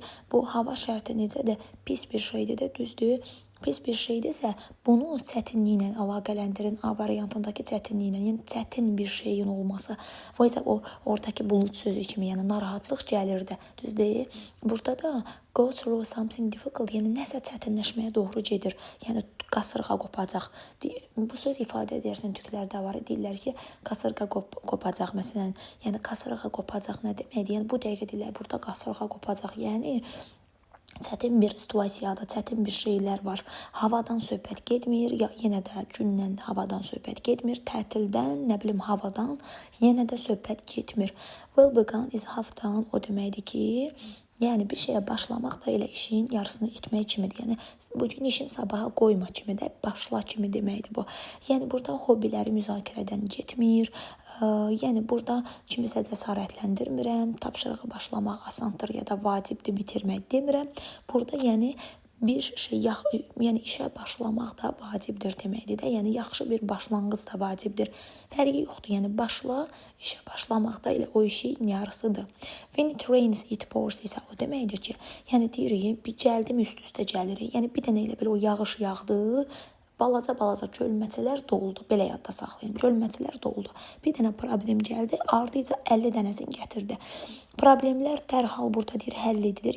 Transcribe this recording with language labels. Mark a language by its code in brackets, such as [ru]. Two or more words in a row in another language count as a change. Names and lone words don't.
[az] Bu hava şərti necədir? Pis bir şeydir də, düzdür? Pis bir şeydirsə, bunu çətinliklə əlaqələndirin. A variantındakı çətinliklə, yəni çətin bir şeyin olması. O isə oradakı bulud sözü kimi, yəni narahatlıq gəlir də, düzdür? Burada da [en] go through something difficult, [az] yəni nəsə çətinləşməyə doğru gedir. Yəni qasırğa qopacaq. Bu söz ifadə edirsən, türklərdə var, deyirlər ki, qasırğa qopacaq, məsələn. Yəni qasırğa qopacaq nə deməkdir? Yəni bu dəqiqə deyirlər, burada qasırğa qopacaq. Yəni çətin bir situasiyada, çətin bir şeylər var. Havadan söhbət getmir, ya yenə də gündən havadan söhbət getmir, tətildən, nə bilim havadan yenə də söhbət getmir. [en] Well begun is half done, [az] o deməkdir ki, yəni bir şeyə başlamaq da elə işin yarısını etmək kimidir. Yəni bugün işin sabaha qoyma kimi də, başla kimi deməkdir bu. Yəni burada hobbiləri müzakirədən getmir. Yəni burada kimisə cəsarətləndirmirəm. Tapşırığı başlamaq asandır ya da vacibdir bitirmək demirəm. Burada yəni bir şey, yəni işə başlamaq da vacibdir deməkdir də. Yəni yaxşı bir başlanğıc da vacibdir. Fərqi yoxdur. Yəni başla, işə başlamaq da elə o işin yarısıdır. [en] When it rains it pours [az] isə o deməkdir ki, yəni deyirik, bir gəldim üst-üstə gəlirik. Yəni bir dənə elə belə o yağış yağdı, balaca gölməçələr doldu. Belə yadda saxlayın. Gölməçələr doldu. Bir dənə problem gəldi, ardıca 50 dənəsini gətirdi. Problemlər dərhal burada deyir həll edilir.